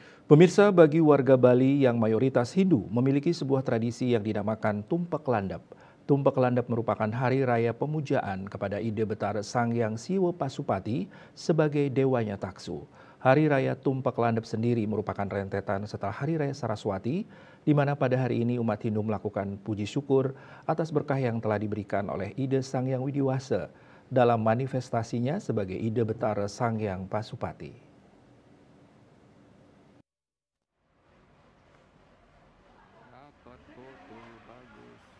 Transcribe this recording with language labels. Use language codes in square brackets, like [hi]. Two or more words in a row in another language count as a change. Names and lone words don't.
[id] Pemirsa, bagi warga Bali yang mayoritas Hindu memiliki sebuah tradisi yang dinamakan Tumpak Landap. Tumpak Landap merupakan hari raya pemujaan kepada Ide Betara Sangyang Siwa Pasupati sebagai dewanya Taksu. Hari raya Tumpak Landap sendiri merupakan rentetan setelah Hari Raya Saraswati, di mana pada hari ini umat Hindu melakukan puji syukur atas berkah yang telah diberikan oleh Ide Sangyang Widiwasa dalam manifestasinya sebagai Ide Betara Sangyang Pasupati. Dapat foto bagus.